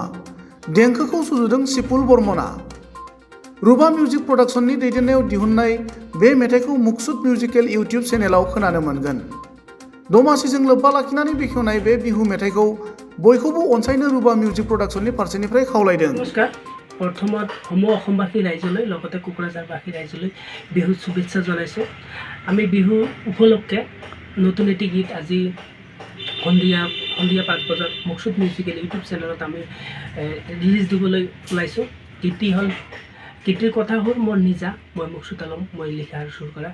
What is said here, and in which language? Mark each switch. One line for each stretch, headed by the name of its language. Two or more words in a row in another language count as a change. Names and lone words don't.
Bodo: देंखोखौ सुजुदों सिपुल बर्मना। रुबा मिउजिक प्रडाक्शननि दैदेननायाव दिहुननाय बे मेथाइखौ मुक्सुद मिउजिकेल इउटिउब चेनेलाव खोनानो मोनगोन। दमासिजों लोब्बा लाखिनानै बेखेवनाय बे बिहु मेथाइखौ बयखौबो अनसायनो रुबा मिउजिक प्रडाक्शननि फारसेनिफ्राय खावलायदों।
Assamese: नमस्कार। प्रथमत সমূह অসমবাসী ৰাইজলৈ লগতে কোকৰাঝাৰবাসী ৰাইজলৈ বিহু শুভেচ্ছা জনাইছোঁ। আমি বিহু উপলক্ষে নতুন এটি গীত আজি সন্ধিয়া 5 বজাত মুকসুদ মিউজিকেল ইউটিউব চেনেলত আমি ৰিলিজ দিবলৈ ওলাইছোঁ। গীতটিৰ কথা হ'ল মোৰ নিজা, মই মুকসুদ আলম, মই লিখা আৰু সুৰ কৰা।